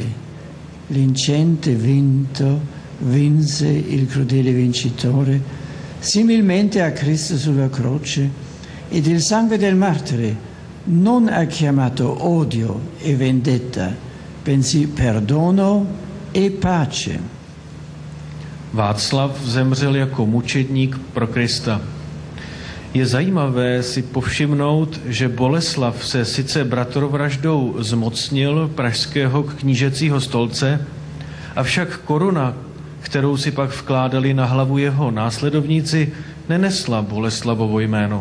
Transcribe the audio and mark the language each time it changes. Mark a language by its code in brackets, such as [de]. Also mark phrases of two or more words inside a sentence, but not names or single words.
[it] Vincente vinse il crudele vincitore, similmente a Cristo sulla croce, ed il sangue del martire non ha chiamato odio e vendetta, bensì perdono e pace. [cs] Václav zemřel jako mučedník pro Krista. Je zajímavé si povšimnout, že Boleslav se sice bratrovraždou zmocnil pražského knížecího stolce, avšak koruna, kterou si pak vkládali na hlavu jeho následovníci, nenesla Boleslavovo jméno.